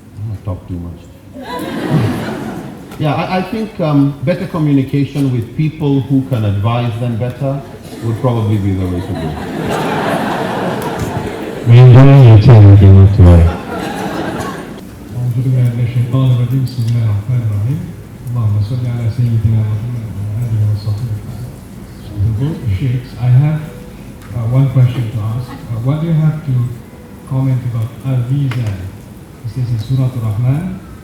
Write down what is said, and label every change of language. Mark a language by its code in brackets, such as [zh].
[en] I talk too much. Yeah, I think better communication with people who can advise them better would probably be the way to go. We enjoy your time today. [ar] أعوذ بالله من الشيطان الرجيم بسم الله الرحمن الرحيم اللهم صل على سيدنا محمد وعلى آله وصحبه. [en] To both sheikhs, I have one question to ask. What do you have to comment about al-mizan? This is in Surah Al-Rahman.